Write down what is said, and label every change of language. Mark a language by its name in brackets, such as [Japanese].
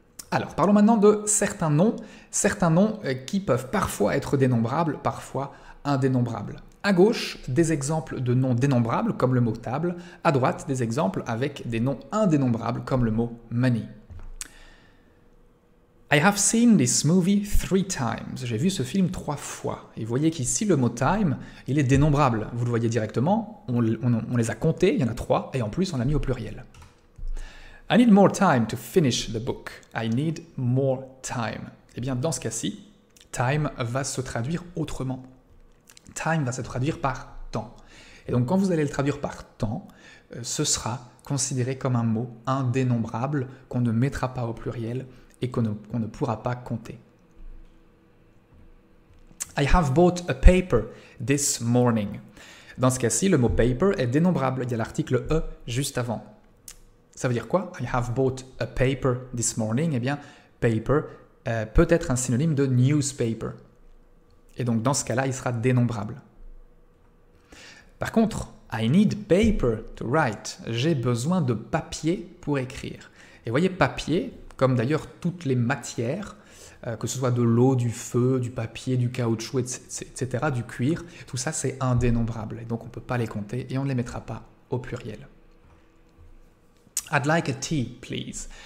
[French] Alors, parlons maintenant de certains noms qui peuvent parfois être dénombrables, parfois indénombrables. À gauche, des exemples de noms dénombrables comme le mot table. À droite, des exemples avec des noms indénombrables comme le mot money. [English] I have seen this movie 3 times. [French] J'ai vu ce film 3 fois. Et vous voyez qu'ici, le mot time, il est dénombrable. Vous le voyez directement, on les a comptés, il y en a 3, et en plus, on l'a mis au pluriel. [English] I need more time to finish the book. I need more time. [French] Eh bien, dans ce cas-ci, time va se traduire autrement. Time va se traduire par temps. Et donc, quand vous allez le traduire par temps, ce sera considéré comme un mot indénombrable qu'on ne mettra pas au pluriel et qu'on ne pourra pas compter. [English] I have bought a paper this morning. [French] Dans ce cas-ci, le mot paper est dénombrable. Il y a l'article E juste avant. Ça veut dire quoi? [English] I have bought a paper this morning. [French] Eh bien, paper peut être un synonyme de newspaper. Et donc, dans ce cas-là, il sera dénombrable. Par contre, [English] I need paper to write. [French] J'ai besoin de papier pour écrire. Et voyez, papier, comme d'ailleurs toutes les matières, que ce soit de l'eau, du feu, du papier, du caoutchouc, etc., du cuir, tout ça, c'est indénombrable. Et donc, on ne peut pas les compter et on ne les mettra pas au pluriel. [English] I'd like a tea, please.